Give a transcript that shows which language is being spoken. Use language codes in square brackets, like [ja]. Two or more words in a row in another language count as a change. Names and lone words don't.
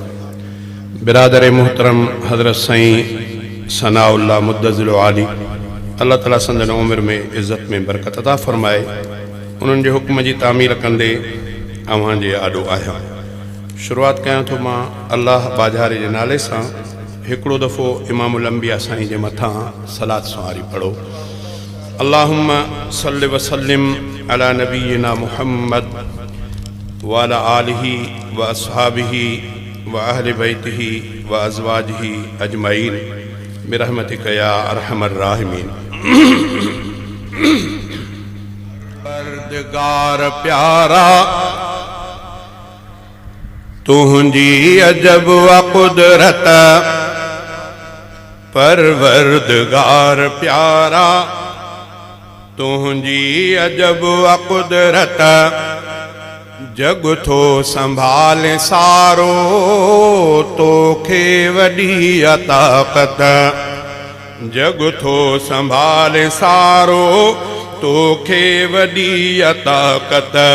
[sd] बिरादर मोहतरम हज़रत साईं सनाउल्लाह [ar] مد ظله العالي [sd] अल्लाह ताला संदन उम्र में इज़्ज़त में बरकत अता फरमाए। उन्हनि जे हुक्म जी तामीर कंदे अव्हां जे आॾो आहियां। शुरुआत कयां थो मां अल्लाह बाजारे जे नाले सां। हिकिड़ो दफ़ो इमामुल अंबिया साईं जे मथां सलात सवारी पढ़ो। [ar] اللهم صل وسلم على نبينا محمد وعلى آله وأصحابه وأهل بيته وأزواجه أجمعين برحمتك يا أرحم الراحمين. [sd] परवरदिगार प्यारा तुझी अजब व कुदरत, परवरदिगार प्यारा तुझी अजब व कुदरत, जग थो संभाले सारो तोखे वॾी अताक़त, जग थो संभाले सारो तोखे वॾी अताक़त।